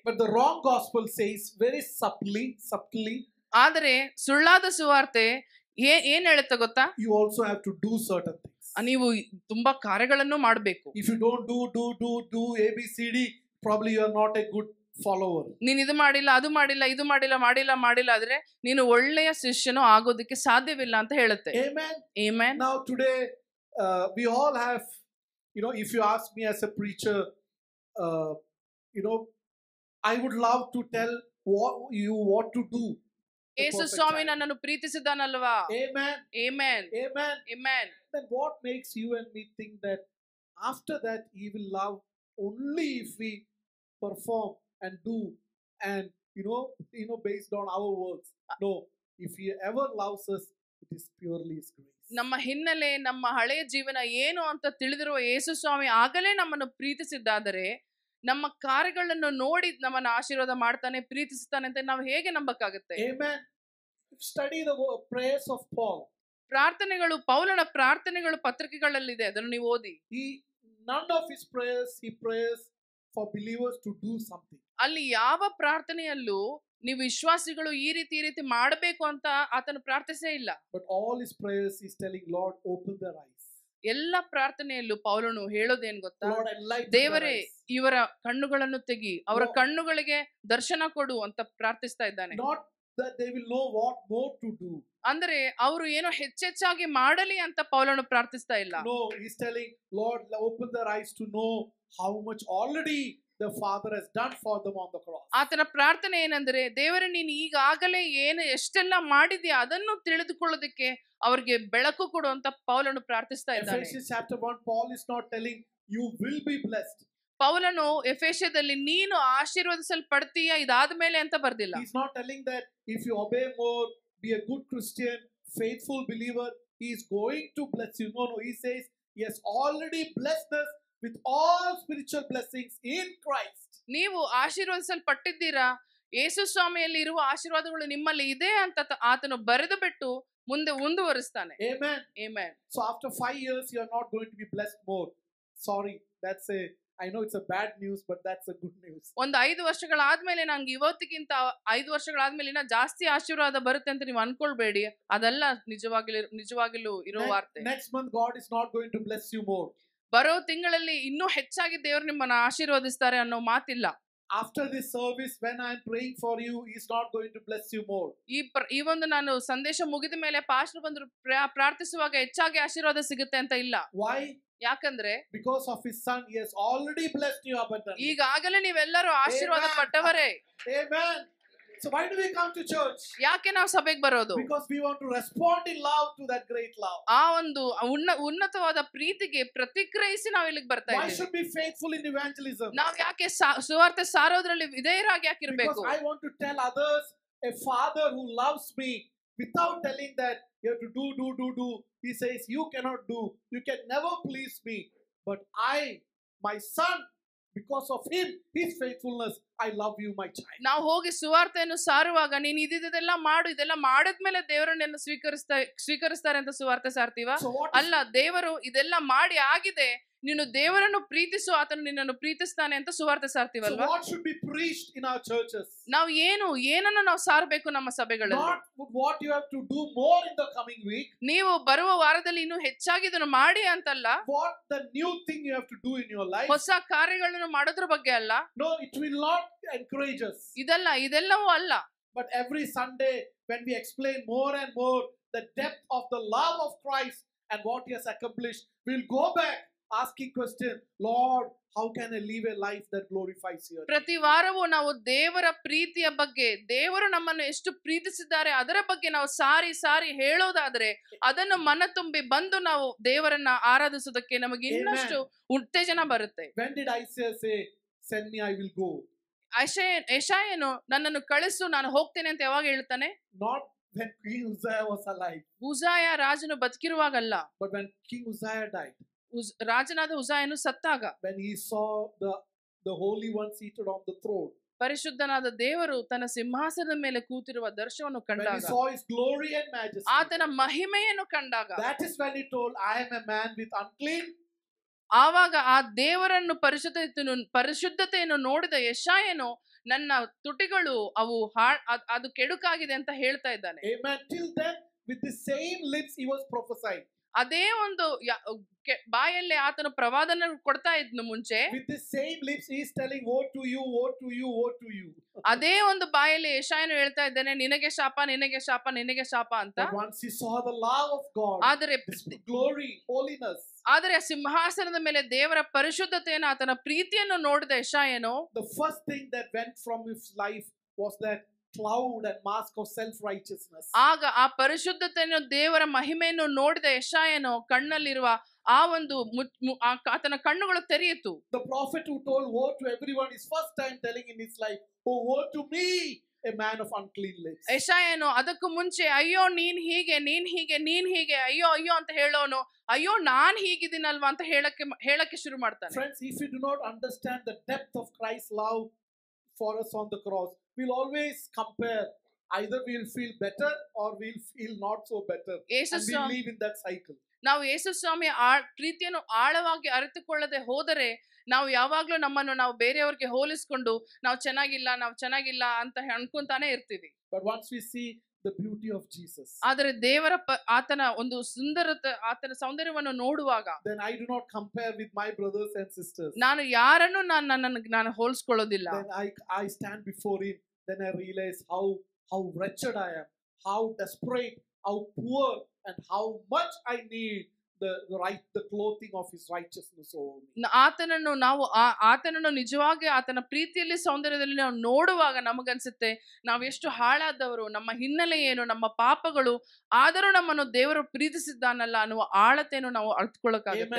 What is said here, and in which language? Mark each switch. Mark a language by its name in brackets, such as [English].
[English] But the wrong gospel says very subtly. [Kannada] ಆದರೆ ಸುಳ್ಳಾದ ಸುವಾರ್ತೆ ಏನ್ ಹೇಳುತ್ತೆ ಗೊತ್ತಾ? [English] You also have to do certain things. [Kannada] ನೀವು ತುಂಬಾ ಕಾರ್ಯಗಳನ್ನು ಮಾಡಬೇಕು. [English] If you don't do ABCD, probably you are not a good follower. [Kannada] ನೀನು ಇದು ಮಾಡಿಲ್ಲ, ಅದು ಮಾಡಿಲ್ಲ, ಇದು ಮಾಡಿಲ್ಲ ಆದ್ರೆ ನೀನು ಒಳ್ಳೆಯ ಶಿಷ್ಯನು ಆಗೋದಕ್ಕೆ ಸಾಧ್ಯವಿಲ್ಲ ಅಂತ ಹೇಳುತ್ತೆ. [English] Amen. Amen. Now today we all have, if you ask me as a preacher, I would love to tell what to do. [Kannada] ಯೇಸು ಸ್ವಾಮಿ ನನ್ನನ್ನು ಪ್ರೀತಿಸಿದಾನಲ್ವಾ? [English] Amen. Amen. Amen. Amen. Then what makes you and me think that after that he will love only if we perform and do and based on our works? No, if he ever loves us, it is purely his grace. [Kannada] ನಮ್ಮ ಹಿನ್ನೆಲೆ, ನಮ್ಮ ಹಳೆಯ ಜೀವನ ಏನು ಅಂತ ತಿಳಿದಿರುವ ಯೇಸು ಸ್ವಾಮಿ ಆಗಲೇ ನಮ್ಮನ್ನು ಪ್ರೀತಿಸಿದ್ದಾದರೆ ನಮ್ಮ ಕಾರ್ಯಗಳನ್ನು ನೋಡಿ ನಮ್ಮನ್ನು ಆಶೀರ್ವಾದ ಮಾಡ್ತಾನೆ, ಪ್ರೀತಿಸ್ತಾನೆ ಅಂತ ನಾವು ಹೇಗೆ ನಂಬಕ್ಕಾಗುತ್ತೆ? [English] Amen. Study the prayers of Paul. [Kannada] ಪ್ರಾರ್ಥನೆಗಳು, ಪೌಲನ ಪ್ರಾರ್ಥನೆಗಳು ಪತ್ರಿಕೆಗಳಲ್ಲಿದೆ, ಅದನ್ನು ನೀವು ಓದಿ. [English] None of his prayers he prays for believers to do something. [Kannada] ಅಲ್ಲಿ ಯಾವ ಪ್ರಾರ್ಥನೆಯಲ್ಲೂ ನೀವು ವಿಶ್ವಾಸಿಗಳು ಈ ರೀತಿ ಮಾಡಬೇಕು ಅಂತ ಆತನು ಪ್ರಾರ್ಥಿಸೇ ಇಲ್ಲ. [English] But all his prayers is telling, Lord, open their eyes. [Kannada] ಎಲ್ಲ ಪ್ರಾರ್ಥನೆಯಲ್ಲೂ ಪೌಲನು ಹೇಳೋದೇನ್ ಗೊತ್ತಾ? [English] Lord, [Kannada] ದೇವರೇ ಇವರ ಕಣ್ಣುಗಳನ್ನು ತೆಗಿ, ಅವರ ಕಣ್ಣುಗಳಿಗೆ ದರ್ಶನ ಕೊಡು ಅಂತ ಪ್ರಾರ್ಥಿಸ್ತಾ ಇದ್ದಾನೆ. [English] Not that they will know what more to do. [Kannada] ಅಂದ್ರೆ ಅವರು ಏನೋ ಹೆಚ್ಚೆಚ್ಚಾಗಿ ಮಾಡಲಿ ಅಂತ ಪೌಲನು ಪ್ರಾರ್ಥಿಸ್ತಾ ಇಲ್ಲ. [English] No, he's telling, Lord, open their eyes to know how much already the Father has done for them on the cross. [Kannada] ಆತನ ಪ್ರಾರ್ಥನೆ ಏನಂದ್ರೆ, ದೇವರೇ ನೀನು ಈಗಾಗಲೇ ಎಷ್ಟೆಲ್ಲ ಮಾಡಿದ್ಯಾ ಅದನ್ನು ತಿಳಿದುಕೊಳ್ಳೋದಕ್ಕೆ ಅವರಿಗೆ ಬೆಳಕು ಕೊಡು ಅಂತ ಪೌಲನು ಪ್ರಾರ್ಥಿಸ್ತಾ ಇದ್ದಾನೆ. [English] Ephesians chapter 1, Paul is not telling you will be blessed. [Kannada] ಪೌಲನು ಎಫೆಸದಲ್ಲಿ ನೀನು ಆಶೀರ್ವದಿಸಲ್ಪಡ್ತೀಯಾ ಇದಾದ ಮೇಲೆ ಅಂತ ಬರ್ದಿಲ್ಲ. [English] He's not telling that if you obey more, be a good Christian, faithful believer, he is going to bless you. No, he says he has already blessed us with all spiritual blessings in Christ. [Kannada] ನೀವು ಆಶೀರ್ವದಿಸಲ್ಪಟ್ಟಿದ್ದೀರಾ, ಯೇಸು ಸ್ವಾಮಿಯಲ್ಲಿ ಇರುವ ಆಶೀರ್ವಾದಗಳು ನಿಮ್ಮಲ್ಲಿ ಇದೆ ಅಂತ ಆತನು ಬರೆದು ಬಿಟ್ಟು ಮುಂದೆ ಮುಂದುವರಿಸ್ತಾನೆ. [English] Amen. Amen. So after 5 years, you are not going to be blessed more. Sorry, I know it's a bad news, but that's a good news. [Kannada] ಒಂದು 5 ವರ್ಷಗಳಾದ್ಮೇಲೆ ನಂಗೆ ಇವತ್ತಿಗಿಂತ 5 ವರ್ಷಗಳಾದ್ಮೇಲೆ ಇನ್ನ ಜಾಸ್ತಿ ಆಶೀರ್ವಾದ ಬರುತ್ತೆ ಅಂತ ನೀವು ಅನ್ಕೊಳ್ಬೇಡಿ. ಅದೆಲ್ಲ ನಿಜವಾಗಿಲೂ ಇರೋ ವಾರ್ತೆ. [English] Next month God is not going to bless you more. [Kannada] ಬರೋ ತಿಂಗಳಲ್ಲಿ ಇನ್ನೂ ಹೆಚ್ಚಾಗಿ ದೇವರು ನಿಮ್ಮನ್ನ ಆಶೀರ್ವದಿಸ್ತಾರೆ ಅನ್ನೋ ಮಾತಿಲ್ಲ. [English] After this service, when I am praying for you, he is not going to bless you more. [Kannada] ಈ ಒಂದು ನಾನು ಸಂದೇಶ ಮುಗಿದ ಮೇಲೆ ಪಾಸ್ಟರ್ ಬಂದ್ರು ಪ್ರಾರ್ಥಿಸುವಾಗ ಹೆಚ್ಚಾಗಿ ಆಶೀರ್ವಾದ ಸಿಗುತ್ತೆ ಅಂತ ಇಲ್ಲ. [English] Why? [Kannada] ಯಾಕಂದ್ರೆ [English] because of his son, he has already blessed you abundantly. [Kannada] ಈಗಾಗಲೇ ನೀವೆಲ್ಲರೂ ಆಶೀರ್ವಾದ ಪಟ್ಟವರೇ. [English] Amen. So why do we come to church? [Kannada] ಯಾಕೆ ನಾವು ಸಭೆಗೆ ಬರೋದು? [English] Because we want to respond in love to that great love. [Kannada] ಆ ಒಂದು ಉನ್ನತವಾದ ಪ್ರೀತಿಗೆ ಪ್ರತಿಕ್ರಿಯಿಸಿ ನಾವು ಇಲ್ಲಿಗೆ ಬರ್ತಾ ಇದ್ದೀವಿ. [English] Why should be faithful in evangelism? [Kannada] ನಾವು ಯಾಕೆ ಸುವಾರ್ತೆ ಸಾರೋದ್ರಲ್ಲಿ ವಿಧೇಯರಾಗಿ ಯಾಕಿರಬೇಕು? [English] Because I want to tell others a father who loves me without telling that you have to do. He says you cannot do. You can never please me. But my son, because of him, his faithfulness, I love you, my child. [Kannada] ನಾವು ಹೋಗಿ ಸುವಾರ್ತೆಯನ್ನು ಸಾರುವಾಗ ನೀನು ಇದೆಲ್ಲ ಮಾಡು, ಇದೆಲ್ಲ ಮಾಡಿದ್ಮೇಲೆ ದೇವರು ನಿನ್ನ ಸ್ವೀಕರಿಸ್ತಾರೆ ಅಂತ ಸುವಾರ್ತೆ ಸಾರ್ತೀವ? ಅಲ್ಲ, ದೇವರು ಇದೆಲ್ಲ ಮಾಡಿ ಆಗಿದೆ, ನೀನು ದೇವರನ್ನು ಪ್ರೀತಿಸು, ಆತನು ನಿನ್ನನ್ನು ಪ್ರೀತಿಸ್ತಾನೆ ಅಂತ ಸುವಾರ್ತೆ ಸಾರ್ತೀವಲ್ವಾ? [English] So what should be preached in our churches? [Kannada] ನಾವು ಏನನ್ನು ನಾವು ಸಾರಬೇಕು ನಮ್ಮ ಸಭೆಗಳಲ್ಲಿ? [English] Not what you have to do more in the coming week. [Kannada] ನೀವು ಬರುವ ವಾರದಲ್ಲಿ ಇನ್ನೂ ಹೆಚ್ಚಾಗಿ ಇದನ್ನು ಮಾಡಿ ಅಂತಲ್ಲ. [English] What the new thing you have to do in your life. [Kannada] ಹೊಸ ಕಾರ್ಯಗಳನ್ನು ಮಾಡೋದ್ರ ಬಗ್ಗೆ ಅಲ್ಲ. [English] No, it will not encourage us. [Kannada] ಇದೆಲ್ಲವೂ ಅಲ್ಲ. [English] But every Sunday when we explain more and more the depth of the love of Christ and what he has accomplished, we'll go back asking question, Lord, how can I live a life that glorifies you? [Kannada] ಪ್ರತಿ ವಾರವೂ ನಾವು ದೇವರ ಪ್ರೀತಿಯ ಬಗ್ಗೆ, ದೇವರು ನಮ್ಮನ್ನು ಎಷ್ಟು ಪ್ರೀತಿಸಿದ್ದಾರೆ ಅದರ ಬಗ್ಗೆ ನಾವು ಸಾರಿ ಹೇಳೋದಾದ್ರೆ ಅದನ್ನು ಮನ ತುಂಬಿ ಬಂದು ನಾವು ದೇವರನ್ನ ಆರಾಧಿಸೋದಕ್ಕೆ ನಮಗೆ ಇನ್ನಷ್ಟು ಉತ್ತೇಜನ ಬರುತ್ತೆ. [English] When did Isaiah say, send me, I will go? [Kannada] ಯೆಶಾಯನು ನನ್ನನ್ನು ಕಳಿಸು, ನಾನು ಹೋಗ್ತೇನೆ ಅಂತ ಯಾವಾಗ ಹೇಳ್ತಾನೆ? [English] Not when King Uzziah was alive. [Kannada] ಉಜ್ಜಾಯ ರಾಜನು ಬದುಕಿರುವಾಗಲ್ಲ. [English] But when King Uzziah died. [Kannada] ರಾಜನಾದ ಉಜ್ಜಾಯನು ಸತ್ತಾಗ. [English] When he saw the Holy One seated on the throne. [Kannada] ಪರಿಶುದ್ಧನಾದ ದೇವರು ತನ್ನ ಸಿಂಹಾಸನದ ಮೇಲೆ ಕೂತಿರುವ ದರ್ಶನವನ್ನು ಕಂಡಾಗ. [English] When he saw his glory and majesty. [Kannada] ಆತನ ಮಹಿಮೆಯನ್ನು ಕಂಡಾಗ. [English] That is when he told, I am a man with unclean. [Kannada] ಆವಾಗ ಆ ದೇವರನ್ನು ಪರಿಶುದ್ಧತೆಯನ್ನು ನೋಡಿದ ಯೆಶಾಯನು ನನ್ನ ತುಟಿಗಳು ಅದು ಕೆಡುಕಾಗಿದೆ ಅಂತ ಹೇಳ್ತಾ ಇದ್ದಾನೆ. [English] Amen. Till then, with the same lips he was prophesying. [Kannada] ಅದೇ ಒಂದು ಬಾಯಲ್ಲಿ ಆತನು ಪ್ರವಾದನ ಕೊಡ್ತಾ ಇದ್ನು ಮುಂಚೆ. [English] With the same lips he is telling, woe to you, woe to you, woe to you. [Kannada] ಅದೇ ಒಂದು ಬಾಯಲ್ಲಿ ಯೆಶಾಯನು ಹೇಳ್ತಾ ಇದ್ದಾನೆ, ನಿನಗೆ ಶಾಪ, ನಿನಗೆ ಶಾಪ, ನಿನಗೆ ಶಾಪ ಅಂತ. [English] But once he saw the love of God, [Kannada] ಆದರೆ [English] glory, holiness. [Kannada] ಆದರೆ ಸಿಂಹಾಸನದ ಮೇಲೆ ದೇವರ ಪರಿಶುದ್ಧತೆಯನ್ನು, ಆತನ ಪ್ರೀತಿಯನ್ನು ನೋಡಿದ ಯೆಶಾಯನು, [English] the first thing that went from his life was that cloud and mask of self-righteousness. [Kannada] ಆಗ ಆ ಪರಿಶುದ್ಧತೆಯನ್ನು, ದೇವರ ಮಹಿಮೆಯನ್ನು ನೋಡಿದ ಯೆಶಾಯನು ಕಣ್ಣಲ್ಲಿರುವ ಆ ಒಂದು ಆತನ ಕಣ್ಣುಗಳು ತೆರೆಯಿತು. [English] The prophet who told woe to everyone is first time telling in his life, oh woe to me, a man of unclean lips. [Kannada] ಯೆಶಾಯನು ಅದಕ್ಕೂ ಮುಂಚೆ ಅಯ್ಯೋ ನೀನ್ ಹೀಗೆ ಅಯ್ಯೋ ಅಂತ ಹೇಳೋನು, ಅಯ್ಯೋ ನಾನ್ ಹೀಗಿದ್ದೀನಲ್ವಾ ಅಂತ ಹೇಳಕ್ಕೆ ಶುರು ಮಾಡ್ತಾನೆ. [English] Friends, if you do not understand the depth of Christ's love for us on the cross, we'll always compare. Either we'll feel better or we'll feel not so better, and we'll live in that cycle. [Kannada] ನಾವು ಯೇಸು ಸ್ವಾಮಿಯ ಪ್ರೀತಿಯನ್ನು ಆಳವಾಗಿ ಅರಿತುಕೊಳ್ಳದೆ ಹೋದರೆ ನಾವು ಯಾವಾಗ್ಲೂ ನಮ್ಮನ್ನು ನಾವು ಬೇರೆಯವ್ರಿಗೆ ಹೋಲಿಸ್ಕೊಂಡು ನಾವು ಚೆನ್ನಾಗಿಲ್ಲ ಅಂತ ಅನ್ಕೊಂತಾನೆ ಇರ್ತೀವಿ. [English] But once we see the beauty of Jesus, [Kannada] ಆದರೆ ದೇವರ ಆತನ ಒಂದು ಸುಂದರತೆ, ಆತನ ಸೌಂದರ್ಯವನ್ನು ನೋಡುವಾಗ, [English] then I do not compare with my brothers and sisters. [Kannada] ನಾನು ಯಾರನ್ನು ನಾನು ಹೋಲಿಸ್ಕೊಳ್ಳೋದಿಲ್ಲ. [English] Then I stand before him, then I realize how wretched I am, how desperate, how poor, and how much I need the clothing of his righteousness over me. [Kannada] ಆತನನ್ನು ನಿಜವಾಗಿ ಆತನ ಪ್ರೀತಿಯಲ್ಲಿ, ಸೌಂದರ್ಯದಲ್ಲಿ ನಾವು ನೋಡುವಾಗ ನಮಗನ್ಸುತ್ತೆ ನಾವು ಎಷ್ಟು ಹಾಳಾದವರು, ನಮ್ಮ ಹಿನ್ನೆಲೆ ಏನು, ನಮ್ಮ ಪಾಪಗಳು, ಆದರೂ ನಮ್ಮನ್ನು ದೇವರು ಪ್ರೀತಿಸಿದ್ದಾನಲ್ಲ ಅನ್ನುವ ಆಳತೆಯನ್ನು ನಾವು ಅರ್ಥಕೊಳ್ಳೋಕ್ಕಾಗುತ್ತೆ.